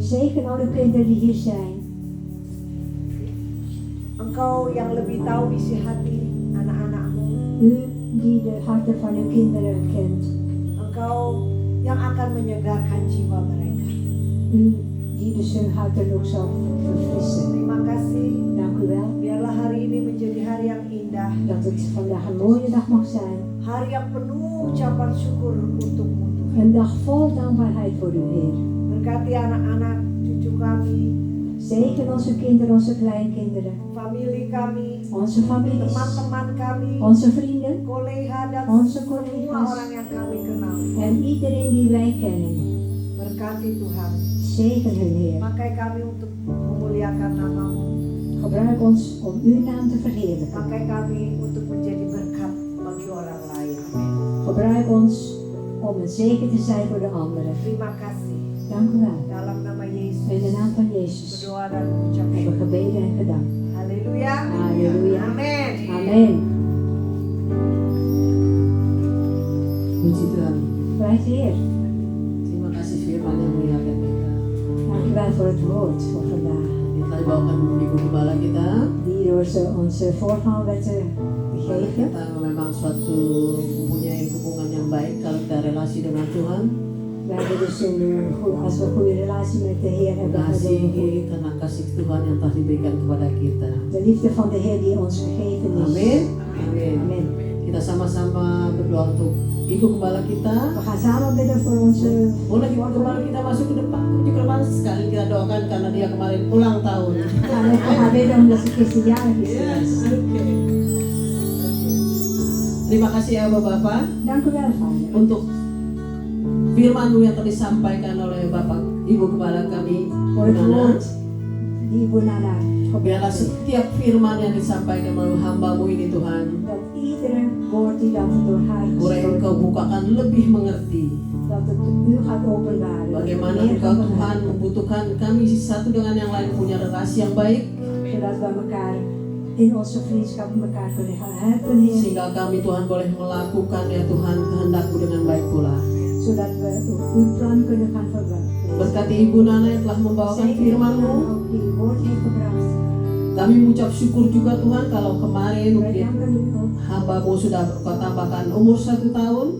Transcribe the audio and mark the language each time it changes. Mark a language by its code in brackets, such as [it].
[nl] Zegen alle kinderen die hier zijn. [id] Engkau yang lebih tahu isi hati anak-anakmu. [nl] U die de harten van uw kinderen kent. [id] Engkau yang akan menyegarkan jiwa mereka. [nl] U die dus hun harten ook zal verfrissen. [id] Terima kasih. [nl] Dank u wel [id] Biarlah hari ini menjadi hari yang indah. [nl] dat het vandaag een mooie dag mag zijn. [id] Hari yang penuh ucapan syukur untukmu Tuhan. [nl] Een dag vol dankbaarheid voor u Heer. [id] Berkati anak-anak cucu kami, [nl] Zegen onze kinderen, onze kleinkinderen, [id] famili kami, [nl] onze families, [id] teman-teman kami, [nl] onze vrienden [id] kolega dan [nl] Onze [id] semua [nl] collega's. [id] orang yang kami kenal. [nl] en iedereen die wij kennen. [id] Berkati Tuhan. [nl] Zegen hun Heer. [id] Pakai kami untuk memuliakan namamu. [nl] Gebruik ons om uw naam te verheerlijken. [id] Pakai kami untuk menjadi berkat bagi orang lain. [nl] Gebruik ons om een zegen te zijn voor de anderen. [id] Terima kasih. [nl] Dank u wel. [id] Dalam nama [nl] In de [id] Yesus. [nl] naam van Jezus [id] Berdoa dan mengucap [nl] hebben we gebeden en gedankt. [id] haleluya. [nl] Haleluya. [id] Amin. [nl] Amen. [id] Puji Tuhan. [nl] Prijs de Heer. [id] Terima kasih firman yang mengingatkan kita. [nl] Dank u wel voor het woord voor vandaag. [id] Kita dibawakan Ibu Gembala kita. [nl] Die door onze voorganger werd gegeven. [id] Kita memang suatu mempunyai hubungan yang baik kalau kita relasi dengan Tuhan. [nl] We hebben dus als we een goede relatie met de Heer hebben, [id] Mengasihi karena kasih Tuhan yang telah diberikan kepada kita. [nl] de liefde van de Heer die ons gegeven is. [id] Amin. Amin. [nl] Amen. [id] Kita sama-sama berdoa untuk Ibu Gembala kita. [nl] We gaan samen bidden voor onze [id] Boleh Ibu Gembala kita masuk ke depan, menuju ke depan sekali kita doakan karena dia kemarin ulang tahun. [nl] we gaan bidden omdat ze gisteren jarig is. [en] Yes, oke. [id] Terima kasih ya Bapak [nl] Dank u wel, Vader. [id] untuk firman-Mu yang tadi disampaikan oleh Bapak Ibu Gembala kami. [nl] Voor het Nana. woord die Ibu Nana [id] Biarlah [nl] gebracht heeft. [id] setiap firman yang disampaikan melalui hamba-Mu ini Tuhan, [nl] Dat iedere woord die dan door haar [id] boleh Engkau [nl] gesproken, [id] bukakan lebih mengerti [nl] dat het u gaat openbaren. Dat [id] bagaimana [nl] het meer [id] Engkau [nl] gaat [id] Tuhan [nl] begrijpen, [id] membutuhkan kami satu dengan yang lain punya relasi yang baik, [nl] zodat we elkaar in onze vriendschap elkaar kunnen gaan helpen, Heer. [id] sehingga kami Tuhan boleh melakukan ya Tuhan kehendak-Mu dengan baik pula. [nl] Zodat we uw plan kunnen gaan verwerken. [id] Berkati Ibu Nana yang telah membawakan firman-Mu. [nl] ook die uw woord heeft gebracht. [id] Kami mengucap syukur juga Tuhan kalau kemarin [nl] Wij danken u ook [id] hamba-Mu sudah Kau tambahkan umur 1 tahun.